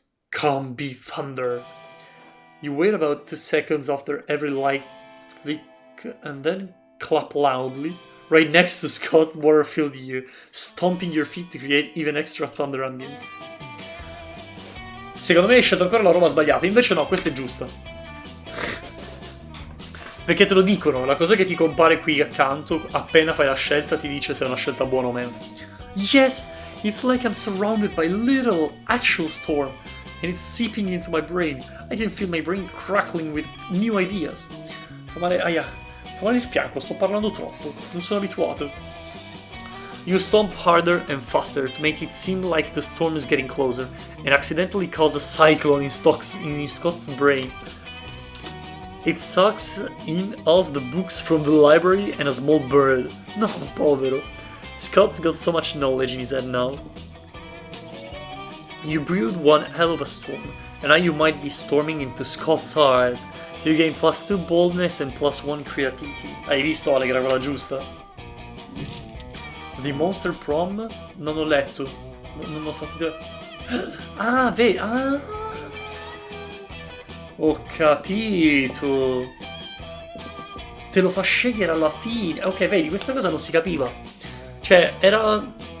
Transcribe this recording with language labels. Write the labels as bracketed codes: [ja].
[en] Come be thunder. You wait about 2 seconds after every light flick and then clap loudly right next to Scott water-filled ear, stomping your feet to create even extra thunder ambience. [it] Secondo me hai scelto ancora la roba sbagliata, invece no, questa è giusta. Perché te lo dicono, la cosa che ti compare qui accanto, appena fai la scelta, ti dice se è una scelta buona o meno. [en] Yes, it's like I'm surrounded by little actual storm, and it's seeping into my brain. I can feel my brain crackling with new ideas. [it] Fa male, fa male il fianco, sto parlando troppo, non sono abituato. [en] You stomp harder and faster to make it seem like the storm is getting closer, and accidentally cause a cyclone in Scott's brain. It sucks in all of the books from the library and a small bird. [it] No, povero. [en] Scott's got so much knowledge in his head now. You brewed one hell of a storm, and now you might be storming into Scott's heart. You gain +2 boldness and +1 creativity. [it] Hai visto Ale che era quella giusta? The Monster Prom? Non ho letto. Non ho fatto... Ah, vedi... Ah... Ho capito. Te lo fa scegliere alla fine. Ok, vedi, questa cosa non si capiva. Cioè, era...